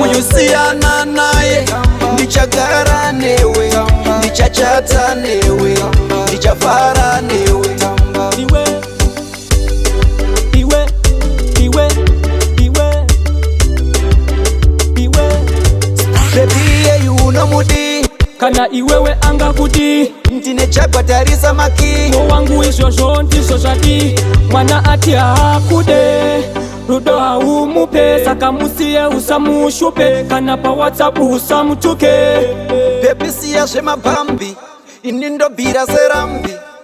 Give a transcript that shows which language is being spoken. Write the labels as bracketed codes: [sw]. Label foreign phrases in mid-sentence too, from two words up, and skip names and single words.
[sn] Uyu siyana naye, ndichagara newe, ndichachata newe, ndichafara newe. Iwe, iwe, iwe, iwe, iwe. [en] Baby, yeah, you know Mudi. [sn] Kana iwewe anga kuti. Ndine chagwa tarisa maki. Mo wangu izvozvo ndizvo zvati. Mwana ati haakude. Rudo haumupe, saka musiye usamushupe. Kana pa WhatsApp usamutuke. Baby, siya zvemabhambi. Ini ndobvira serambi.